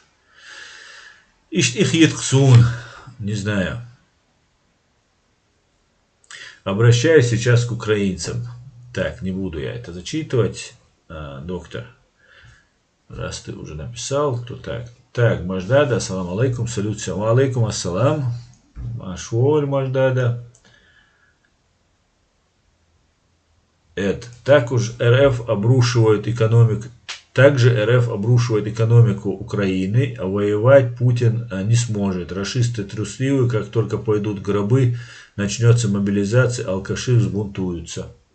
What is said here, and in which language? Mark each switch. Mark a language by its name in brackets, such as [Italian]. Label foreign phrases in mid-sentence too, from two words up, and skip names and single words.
[Russian] Их едксун, не знаю. Обращаюсь сейчас к украинцам. Так, не буду я это зачитывать, доктор. Раз ты уже написал, то так. Так, [Arabic] Маждада, السلام عليكم, салют, سلام عليكم, ассалам. [Russian] Машволь Маждада. Так уж РФ обрушивает экономику. Также РФ обрушивает экономику Украины, а воевать Путин не сможет. Рашисты трусливы, как только пойдут гробы, начнется мобилизация, алкаши взбунтуются.